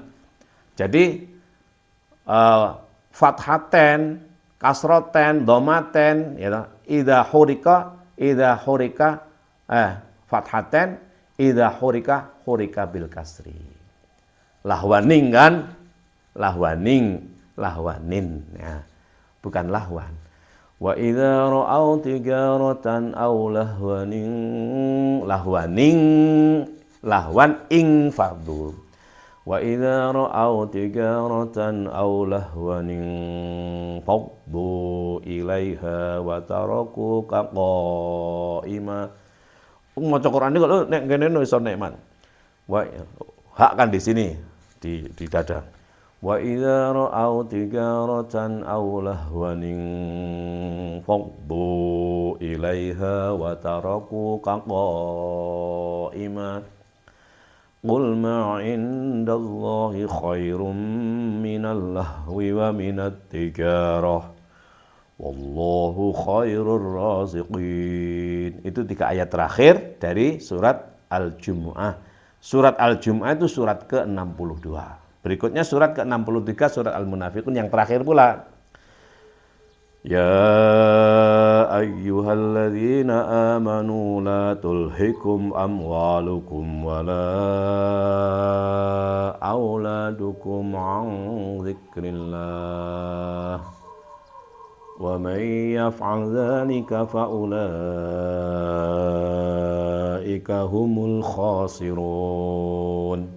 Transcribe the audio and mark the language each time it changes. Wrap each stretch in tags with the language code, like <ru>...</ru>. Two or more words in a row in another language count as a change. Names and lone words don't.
<ar>Jadi فتحتين، كسرتين، ضمتين, ya, إذا حرك فتحتين، إذا حرك بالكسر.</ar> <id>Lahwaning kan, lahwanin, ya, bukan lahwan.</id> <ar>وإذا رأوا تجارة أو لهوا انفضوا. وإذا رأوا تجارة أو لهوا انفضوا إليها وتركوك قائما.</ar> <jv>Maca Quran iki kok nek ngene iso nikmat.</jv> <id>Wa hak kan di sini di dada.</id> <ar>وإذا رأوا تجارة أو لهوا انفضوا إليها وتركوك قائما. قل ما عند الله خير من اللهو ومن التجارة. والله خير الرازقين.</ar> <id>Itu 3 ayat terakhir dari surat Al-Jumu'ah. Surat Al-Jumu'ah itu surat ke-62. Berikutnya surat ke-63 surat Al-Munafiqun yang terakhir pula.</id> <ar>يا أيها الذين آمنوا لا تلهكم أموالكم ولا أولادكم عن ذكر الله ومن يفعل ذلك فأولئك هم الخاسرون.</ar>